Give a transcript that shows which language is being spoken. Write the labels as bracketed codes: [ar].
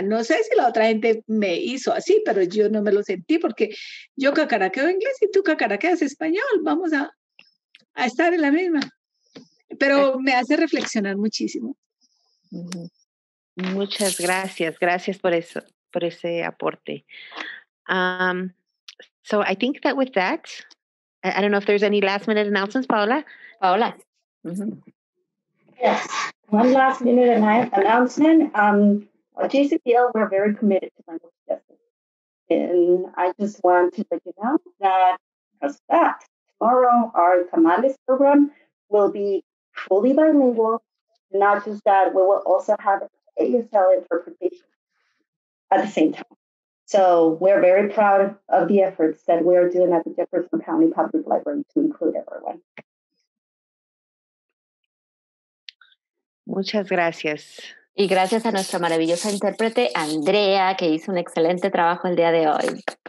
[es] No sé si la otra gente me hizo así, pero yo no me lo sentí porque yo cacaraqueo inglés y tú cacaraqueas español. Vamos a estar en la misma. Pero me hace reflexionar muchísimo. Muchas gracias. Gracias por eso, por ese aporte. [en] So I think that with that, I don't know if there's any last minute announcements, Paola. Paola. Mm-hmm. Yes, one last minute announcement. At JCPL, we're very committed to language justice. And I just want to let you know that because of that, tomorrow our Tamales program will be fully bilingual. Not just that, we will also have ASL interpretation at the same time. So we're very proud of the efforts that we're doing at the Jefferson County Public Library to include everyone. [es] Muchas gracias. Y gracias a nuestra maravillosa intérprete, Andrea, que hizo un excelente trabajo el día de hoy.